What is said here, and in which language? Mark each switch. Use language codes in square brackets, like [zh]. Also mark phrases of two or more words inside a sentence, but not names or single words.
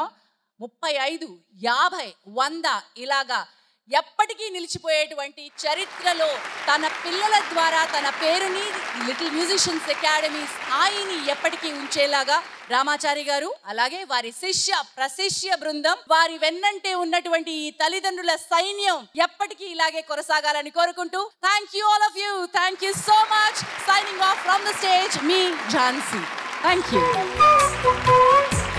[te] 35, 50, 100 ఇలాగా ఎప్పటికీ నిలిచిపోయేటువంటి చరిత్రలో తన పిల్లల ద్వారా తన పేరుని లిటిల్ మ్యూజిషియన్స్ అకాడమీ స్థాయిని ఎప్పటికీ ఉంచేలాగా రామాచారి గారు అలాగే వారి శిష్య ప్రశిష్య బృందం వారి వెన్నంటే ఉన్నటువంటి ఈ తల్లిదండ్రుల సైన్యం ఎప్పటికీ ఇలాగే కొనసాగాలని కోరుకుంటూ [en] thank you all of you, thank you so much. signing off from the stage me Jhansi. thank you.